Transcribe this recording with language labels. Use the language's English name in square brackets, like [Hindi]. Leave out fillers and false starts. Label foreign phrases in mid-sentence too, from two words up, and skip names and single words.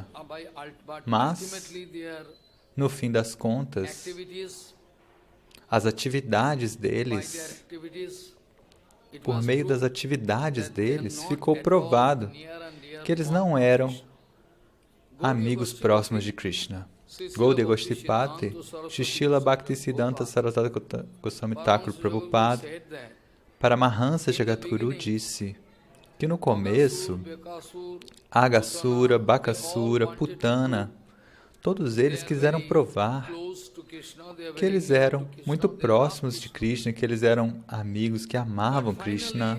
[Portuguese] Mas, no fim das contas, as atividades deles, por meio das atividades deles, ficou provado que eles não eram amigos próximos de Krishna. Gaudiya Goshtipati, Srila Bhaktisiddhanta Sarasvati Goswami Thakur Prabhupada, Paramahansa Jagadguru disse que no começo, Agasura, Bakasura, Putana, todos eles quiseram provar que eles eram muito próximos de Krishna, que eles eram amigos que amavam Krishna.